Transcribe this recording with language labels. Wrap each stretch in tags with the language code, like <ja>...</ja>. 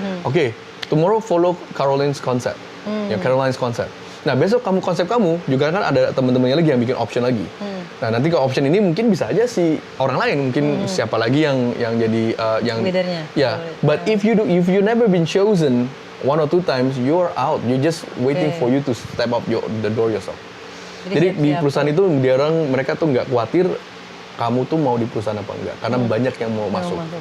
<en>Okay, tomorrow follow Caroline's concept. Ya, Caroline's concept.</en> <id>Nah besok konsep kamu juga kan ada teman-temannya lagi yang bikin option lagi. Nah nanti ke option ini mungkin bisa aja si orang lain, mungkin siapa lagi yang jadi yang leadernya.</id> <en>Ya, but if you never been chosen 1 or 2 times, you're out. You're just waiting for you to step up the door yourself.</en> <id>Jadi di perusahaan itu mereka tuh nggak khawatir kamu tuh mau di perusahaan apa enggak, karena banyak yang mau masuk.</id>